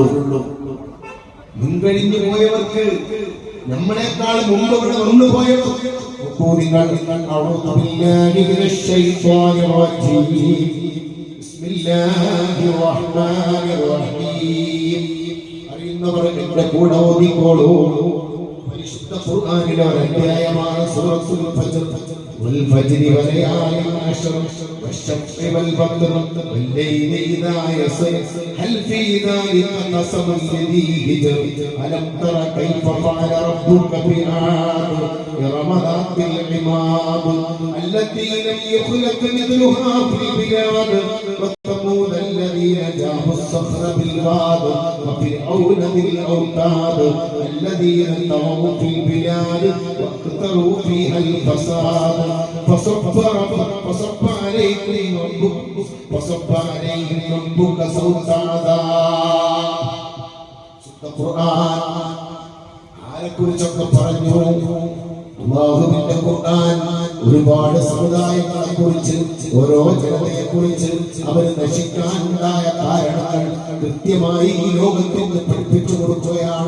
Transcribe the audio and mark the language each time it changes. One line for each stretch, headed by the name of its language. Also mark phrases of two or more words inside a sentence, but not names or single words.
Malayalam: മുൻകഴിഞ്ഞു പോയവർക്ക്, നമ്മളെക്കാൾ മുമ്പ് ഇവിടെ വന്നു പോയവർക്ക് അറിയുന്നവർ എന്റെ കൂടെ ഓതിക്കോളൂ. പരിശുദ്ധ ഖുർആനിലെ ഒരു അധ്യായമാണ് സൂറത്തുൽ ഫജ്ർ.
Arabic: والفجر وليال عشر والشمس والفجر والليل إذا يسر هل في ذلك قسم لذي حجر ألم تر كيف فعل ربك بعاد إرم ذات العماد التي لم يخلق مثلها في البلاد وثمود الذين جابوا الصخر بالواد وفرعون ذي الأوتاد الذين طغوا في البلاد واكثروا فيها الفساد فصب عليهم ربك صوت عذاب.
Malayalam: ഖുർആൻ ആരെക്കുറിച്ചൊക്കെ പറഞ്ഞു. അല്ലാഹുവിന്റെ ഖുർആൻ ഒരുപാട് സമുദായങ്ങളെ കുറിച്ച്, ഓരോ ജനതയെ കുറിച്ച്, അവർ നശിക്കാനുണ്ടായ കാരണങ്ങൾ കൃത്യമായി ഈ ലോകത്തിന് പഠിപ്പിച്ചു കൊടുക്കുകയാണ്.